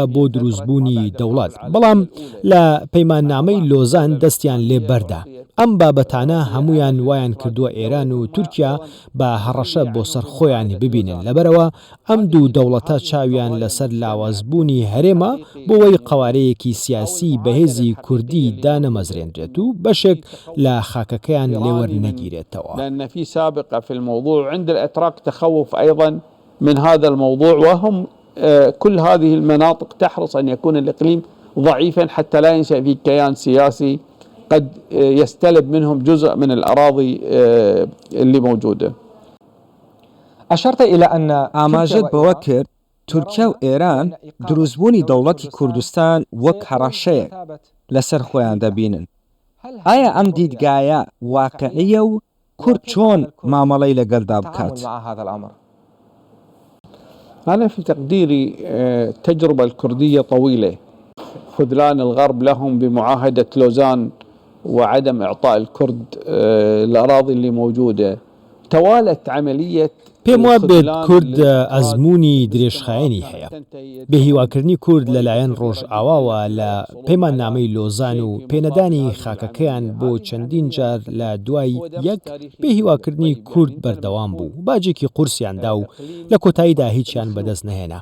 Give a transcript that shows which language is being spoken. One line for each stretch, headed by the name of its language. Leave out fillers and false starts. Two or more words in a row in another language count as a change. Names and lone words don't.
Central Kurdish: بۆ دروستبوونی دەوڵەت بەڵام لە پەیماننامەی لۆزان دەستیان لێ بەردا ئەم بابەتانە هەمویان وایان کردووە ئێران و تورکیا بە هەڕەشە بۆ سەر خۆیان ببینن لەبەرەوە ئەم دوو دەوڵەتە چاویان لەسەر لاوازبوونی هەرێمە بۆەوەی قەوارەیەکی سیاسی بەهێزی کوردی دانەمەزرێنرێت و بەشێک لە خاکەکەیان لێوەرنەگیرێتەوە
Arabic: لأن في سابقة في الموضوع عند الأتراك تخوف أيضا من هذا الموضوع وهم كل هذه المناطق تحرص أن يكون الإقليم ضعيفا حتى لا ينشأ فيه كيان سياسي قد يستلب منهم جزء من الأراضي اللي موجودة. أشرت إلى أن
Central Kurdish: ئاماژەت بەوە کرد تورکیا و ئێران دروستبوونی دەوڵەتی کوردستان وەک هەڕەشەیەک لەسەر خۆیان دەبینن ئایا ئەم دیدگایە واقعیە و کورد چۆن مامەڵەی لەگەڵدا بکات؟
Arabic: أنا في تقديري التجربة الكردية طويلة خذلان الغرب لهم بمعاهدة لوزان وعدم إعطاء الكرد الأراضي اللي موجودة توالت عملية
Central Kurdish: پێم وا بێت کورد ئەزمموی درێژخایەنی هەیە. بێهیواکردنی کورد لەلایەن ڕۆژئاواوە لە پەیمان نامەی لۆزان و پێنەدانی خاکەکەیان بۆ چەندین جار لە دوای یەک بێهیواکردنی کورد بەردەوام بوو. باجێکی قورسیاندا و لە کۆتاییدا هیچیان بەدەست نەهێنا.